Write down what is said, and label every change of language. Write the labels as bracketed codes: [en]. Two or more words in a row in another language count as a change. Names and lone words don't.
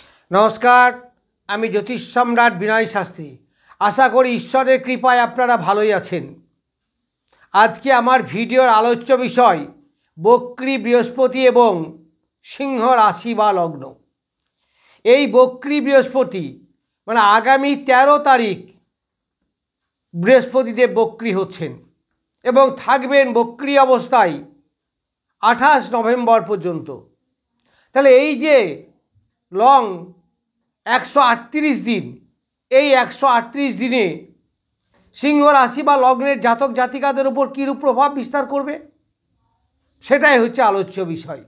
[bn] নমস্কার আমি জ্যোতিষ সম্রাট বিনয় শাস্ত্রী আশা করি ঈশ্বরের কৃপায় আপনারা ভালোই আছেন। আজ কে আমার ভিডিওর আলোচ্য বিষয় বক্রী বৃহস্পতি এবং সিংহ রাশি বা লগ্ন। এই বক্রী বৃহস্পতি মানে আগামী 13 তারিখ বৃহস্পতিদেব বক্রী হচ্ছেন এবং থাকবেন বক্রী অবস্থায় 28 নভেম্বর পর্যন্ত। তাহলে এই যে লং 138 दिन এই 138 দিনে সিংহ রাশি বা লগ্নের জাতক জাতিকাদের উপর কীরূপ প্রভাব বিস্তার করবে সেটাই হচ্ছে আলোচ্য বিষয়।